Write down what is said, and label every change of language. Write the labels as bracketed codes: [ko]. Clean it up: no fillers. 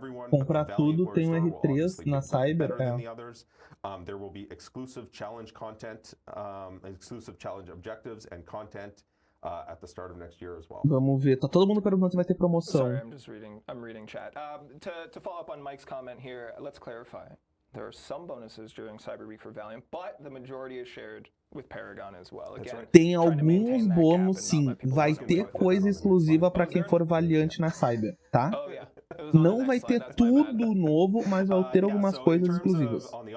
[pt] Comprar tudo tem um R3 na Cyber. [en] There will be exclusive challenge content, exclusive challenge objectives and content at the start of next year as well. [pt] Vamos ver. Tá todo mundo perguntando se vai ter promoção. [en] Sorry, I'm reading chat. To follow up on Mike's comment here, let's clarify. There are some bonuses during Cyber Week for Valiant, but the majority is shared with Paragon as well. Again, [pt] tem alguns bônus, sim. Vai ter coisa exclusiva para quem for Valiant na Cyber, tá? [en] Oh yeah. [pt] Não vai ter tudo novo, mas vai ter algumas coisas exclusivas.